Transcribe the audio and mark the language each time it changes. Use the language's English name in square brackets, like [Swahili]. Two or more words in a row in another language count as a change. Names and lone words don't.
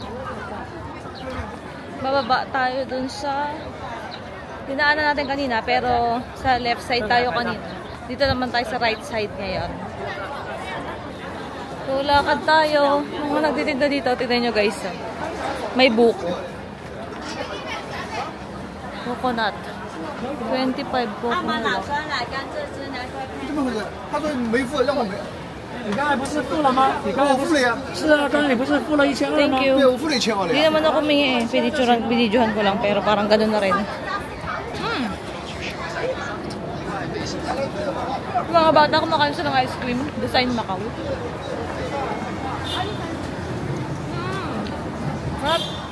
[Filipino] Bababa tayo dun sa dinaanan natin kanina, pero sa [English] left side [Filipino] tayo kanina. Dito naman tayo sa [English] right side [Filipino] ngayon. So, lakad tayo. Mga nagtitinda dito, tignan nyo guys. May buko. [English] Coconut. 25 coconut. [Chinese] 怎么回事？他说没付，让我没。你刚才不是付了吗？你刚才我付了呀。是啊，刚才你不是付了1200吗？ [English] Thank you. [Chinese] 对，我付了1000万了 [Filipino] Hindi [Chinese] 呀。 [Filipino] naman ako humingi eh. Binidyohan ko lang, pero parang ganun na rin. Mga bata, kumakain sila ng [English] ice cream. [Filipino] Design Macau. Sarap.